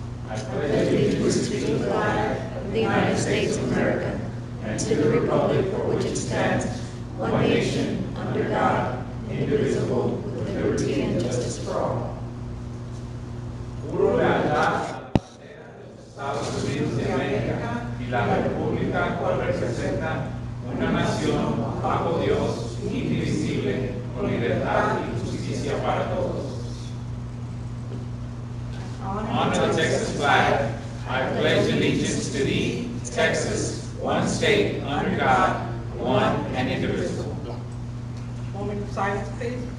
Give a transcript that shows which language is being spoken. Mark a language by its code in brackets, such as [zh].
[en] I pledge allegiance to the flag of the United States of America and to the republic for which it stands, one nation, under God, indivisible, with liberty and justice for all. [es] Juro lealtad a los Estados Unidos de América y la República cual representa una nación bajo Dios, indivisible, con libertad y justicia para todos. [en] Honor the Texas flag. I pledge allegiance to thee, Texas, one state, under God, one and indivisible. Moment of silence, please.